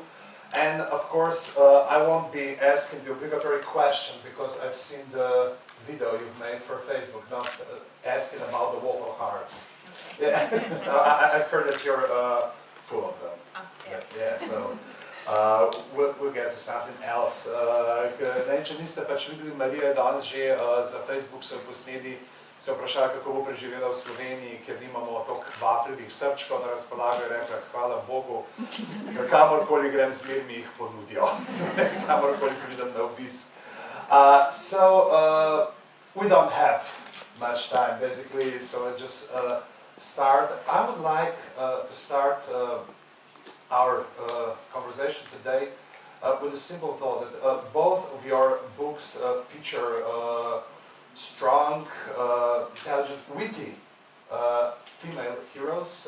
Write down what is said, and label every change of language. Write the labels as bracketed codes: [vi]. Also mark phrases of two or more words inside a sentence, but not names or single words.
[en] And of course, I won't be asking the obligatory question because I've seen the video you've made for Facebook, not asking about the waffle hearts. Yeah. I've heard that you're full of them. So we'll get to something else. [sl] Če niste pač videli, Marija je danes že za Facebook so jo posneli, se vprašala, kako bo preživela v Sloveniji, ker nimamo toliko vafljevih srčkov na razpolago in rekla, hvala Bogu, ker kamorkoli grem, zmer mi jih ponudijo, kamorkoli pridem na obisk. [en] So we don't have much time, basically, so let's just start. I would like to start our conversation today with a simple thought that both of your books feature strong, intelligent, witty female heroes.